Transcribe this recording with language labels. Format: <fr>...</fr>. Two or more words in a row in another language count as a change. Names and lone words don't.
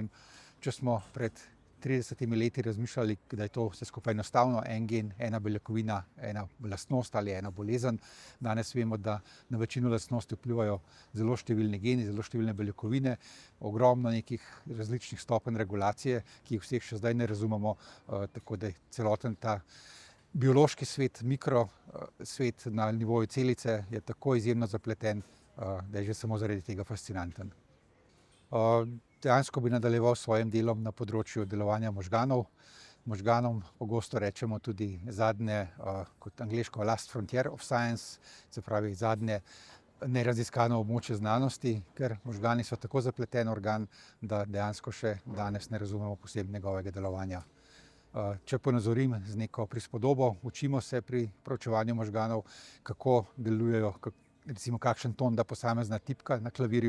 <sl>Če smo pred 30 leti razmišljali, da je to vse skupaj enostavno, en gen, ena beljakovina, ena lastnost ali ena bolezen, danes vemo, da na večino lastnosti vplivajo zelo številni geni, zelo številne beljakovine, ogromno nekih različnih stopenj regulacije, ki jih vseh še zdaj ne razumemo, tako da je celoten ta biološki svet, mikrosvet na nivoju celice je tako izjemno zapleten, da je že samo zaradi tega fascinanten. Dejansko bi nadaljeval s svojim delom na področju delovanja možganov. Možganom pogosto rečemo tudi zadnje, kot angleško</sl> <en>last frontier of science,</en> <sl>se pravi zadnje neraziskano območje znanosti, ker možgani so tako zapleten organ, da dejansko še danes ne razumemo posebej njegovega delovanja. Če ponazorim z neko prispodobo, učimo se pri proučevanju možganov, kako delujejo, recimo kakšen ton da posamezna tipka na klavirju.</sl>